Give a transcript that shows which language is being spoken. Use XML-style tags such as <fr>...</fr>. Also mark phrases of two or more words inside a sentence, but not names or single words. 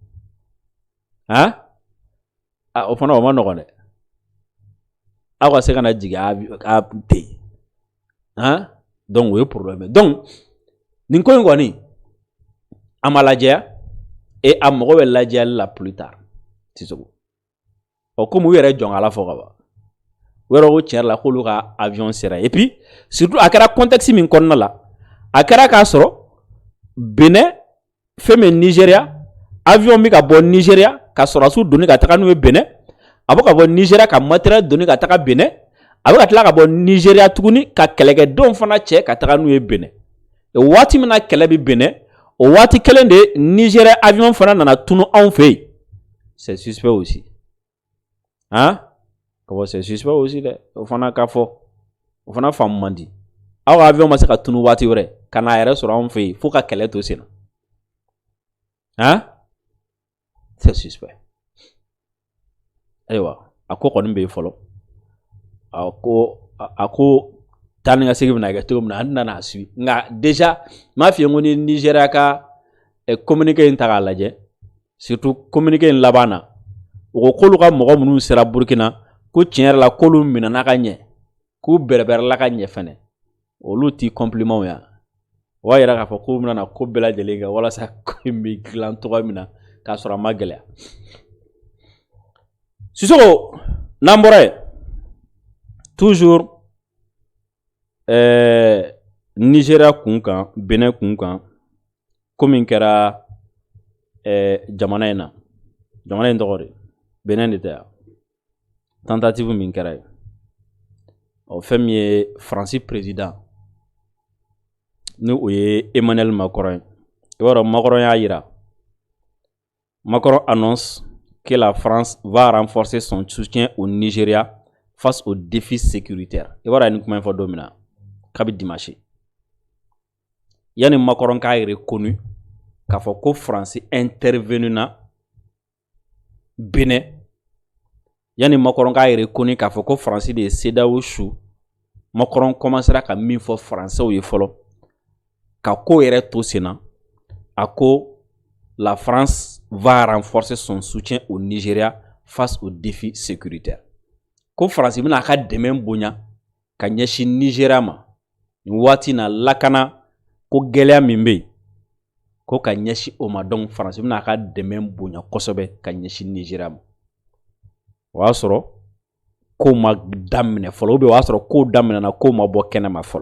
<bm>O fana o ma nɔgɔn dɛ. Aw ka se ka na jigin a ten. Donc o ye problème. Donc nin ko in kɔni a ma lajɛya et a mago bɛ lajɛyali la</bm> <fr>plus tard.</fr> <bm>Sisogo. Comme u yɛrɛ jɔn ala fɔ ka ban. U yɛrɛ ko tiɲɛ la k'olu ka avion sera</bm> <fr>et puis surtout</fr> <bm>a kɛra contexte min kɔnɔna la a kɛra k'a sɔrɔ Benin fɛn min Nigeria avion bɛ ka bɔ Nigeria ka sɔrɔdasiw donni ka taga n'u ye Benin, a bɛ ka bɔ Nigeria ka matériel donni ka taga Benin, a bɛ ka tila ka bɔ Nigeria tuguni ka kɛlɛkɛdenw fana cɛ ka taga n'u ye Benin. Waati min na kɛlɛ bɛ Benin o waati kelen de Nigeria avion fana nana tunu anw fɛ yen.</bm> <fr>C'est suspect aussi. C'est suspect aussi dɛ.</fr> <bm>O fana ka fɔ, o fana faamu man di. Aw ka avion ma se ka tunu waati wɛrɛ ka n'a yɛrɛ sɔrɔ anw fɛ yen fo ka kɛlɛ to sen na.</bm> <fr>C'est suspect.</fr> <bm>Ayiwa a ko kɔni bɛ yen fɔlɔ. A ko taa ni ka segin bɛna kɛ cogo min na an nana a suit nka déjà m'a f'i ye ko ni Nigeria ka communiqué in ta k'a lajɛ surtout communiqué in laban na u ko k'olu ka mɔgɔ minnu sera Burkina ko tiɲɛ yɛrɛ la k'olu minɛna ka ɲɛ k'u bɛrɛbɛrɛla ka ɲɛ fɛnɛ olu ti compliment ya o b'a yira k'a fɔ k'u bɛna na ko bɛɛ lajɛlen kɛ walasa ko in bɛ dilan cogoya min na k'a sɔrɔ a ma gɛlɛya. Sisoko n'an bɔra yen toujours Nigeria kun kan Benin kun kan ko min kɛra jamana in na, jamana in tɔgɔ de Benin de tɛ yan, tentative min kɛra yen fɛn min ye Faransi président ni o ye Emmanuel Macron ye. I b'a dɔn Macron y'a yira.</bm> <fr>Macron annonce que la France va renforcer son soutien au Nigeria face aux défis sécuritaires.</fr> <bm>I b'a dɔn a ye nin kuma in fɔ don min na kabi dimanche. Yani Macron k'a reconnu k'a fɔ ko France intervenu na Benin, yani Macron k'a reconnu k'a fɔ ko France de ye CEDEAO su, Macron commencera ka min fɔ français ye fɔlɔ ka ko yɛrɛ to sen na a ko</bm> <fr>la France va renforcer son soutien au Nigeria face aux défis sécuritaires.</fr> <bm>Ko France bɛna a ka dɛmɛ bonya ka ɲɛsin Nigeria ma nin waati na lakana ko gɛlɛya min bɛ yen ko ka ɲɛsin o ma, donc France bɛna a ka dɛmɛ bonya kosɛbɛ ka ɲɛsin Nigeria ma. o y'a sɔrɔ ko ma daminɛ fɔlɔ ou o y'a sɔrɔ ko daminɛna ko ma bɔ kɛnɛma fɔlɔ.</bm>